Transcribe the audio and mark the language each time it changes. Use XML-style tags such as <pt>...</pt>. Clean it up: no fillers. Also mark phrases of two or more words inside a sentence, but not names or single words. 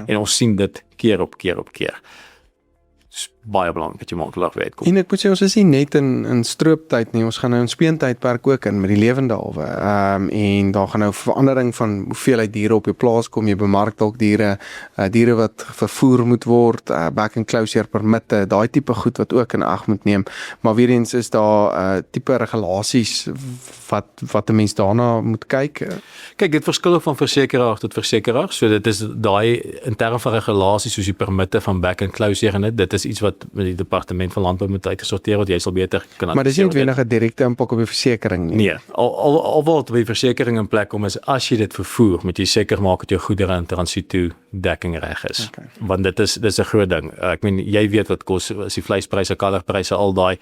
<af>En ons sien dit keer op keer op keer. Dis baie belangrik dat jy makelaar by uitkom. En ek moet sê, ons is nie net in strooptyd nie, ons gaan nou in speentydperk ook in met die lewende hawe. En daar gaan nou verandering van hoeveelheid diere op jou plaas kom, jy bemark dalk diere wat vervoer moet word, back and closure permitte, daai tipe goed wat ook in ag moet neem. Maar weer eens is daar tipe regulasies wat 'n mens daarna moet kyk. Kyk, dit verskil ook van versekeraar tot versekeraar. So dit is daai in terme van regulasies soos die permitte van back and closure en dit is iets wat met die departement van landbou moet uitgesorteer word. Jy sal beter kan. Maar dis nie noodwendig 'n direkte impak op die versekering nie. Nee, al wat by versekering in plek kom is as jy dit vervoer, moet jy seker maak dat jou goedere in transito dekking reg is. Okay. Want dis 'n groot ding. Ek meen jy weet wat kos as die vleispryse, kalverpryse, al daai.</af>